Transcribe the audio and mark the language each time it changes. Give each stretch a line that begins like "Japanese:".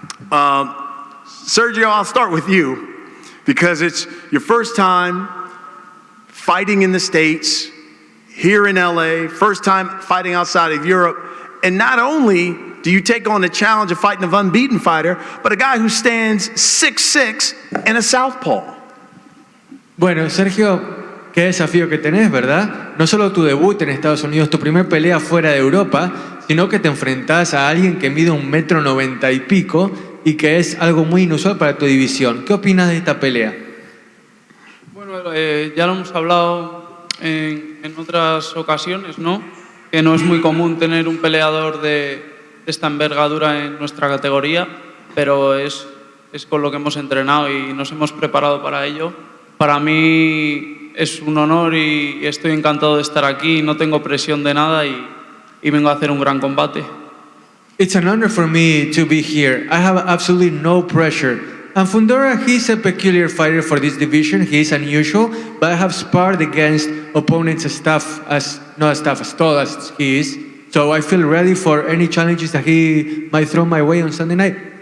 English: Sergio, I'll start with you because it's your first time fighting in the States, here in LA, first time fighting outside of Europe. And not only do you take on the challenge of fighting an unbeaten fighter, but a guy who stands 6'6" and a southpaw.
Spanish: Bueno, Sergio, qué desafío que tenés, ¿verdad? No solo tu debut en Estados Unidos, tu primer pelea fuera de Europa, sino que te enfrentás a alguien que mide 1,90 m y pico y que es algo muy inusual para tu división. ¿Qué opinas de esta pelea? Bueno, ya lo hemos hablado en otras ocasiones, ¿no? Que no es muy común tener un peleador de esta envergadura en nuestra categoría, pero es con lo que hemos entrenado y nos hemos preparado para ello. Para mí es un honor y estoy encantado de estar aquí, no tengo presión de nada y vengo a hacer un gran combate.
English: It's an honor for me to be here. I have absolutely no pressure. And Fundora, he's a peculiar fighter for this division. He is unusual, but I have sparred against opponents as tall as he is. So I feel ready for any challenges that he might throw my way on Sunday night.